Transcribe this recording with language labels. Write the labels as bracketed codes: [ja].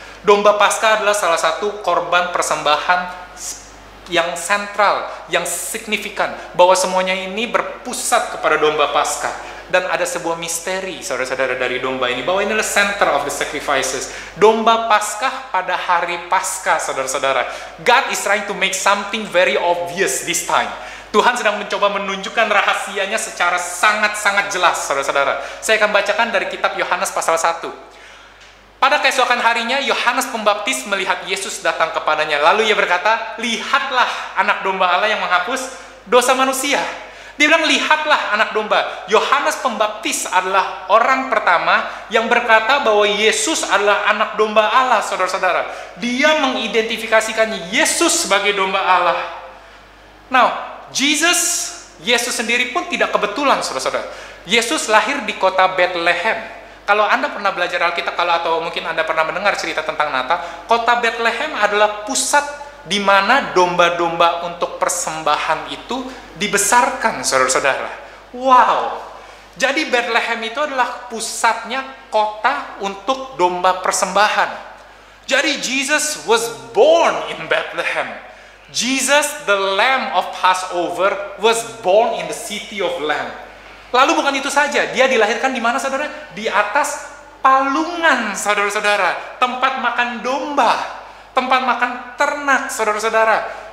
[id] Domba Paskah adalah salah satu korban persembahan yang sentral, yang signifikan, bahwa semuanya ini berpusat kepada domba Paskah. Dan ada sebuah misteri, saudara-saudara, dari domba ini, bahwa ini adalah [en] center of the sacrifices. [id] Domba Paskah pada hari Paskah, saudara-saudara. [en] God is trying to make something very obvious this time. [id] Tuhan sedang mencoba menunjukkan rahasianya secara sangat-sangat jelas, saudara-saudara. Saya akan bacakan dari kitab Yohanes pasal 1. Pada keesokan harinya, Yohanes Pembaptis melihat Yesus datang kepadanya. Lalu ia berkata, lihatlah anak domba Allah yang menghapus dosa manusia. Dia bilang, lihatlah anak domba. Yohanes Pembaptis adalah orang pertama yang berkata bahwa Yesus adalah anak domba Allah, saudara-saudara. Dia mengidentifikasikan Yesus sebagai domba Allah. Now, Yesus sendiri pun tidak kebetulan, saudara-saudara. Yesus lahir di kota Bethlehem. Kalau Anda pernah belajar Alkitab, atau mungkin Anda pernah mendengar cerita tentang Natal, kota Bethlehem adalah pusat di mana domba-domba untuk persembahan itu dibesarkan, saudara-saudara. Wow! Jadi Bethlehem itu adalah pusatnya kota untuk domba persembahan. [en] Jadi Jesus was born in Bethlehem. Jesus, the Lamb of Passover, was born in the city of Lamb. [id] Lalu bukan itu saja, dia dilahirkan di mana, saudara? Di atas palungan, saudara-saudara. Tempat makan domba, tempat makan ternak, saudara-saudara.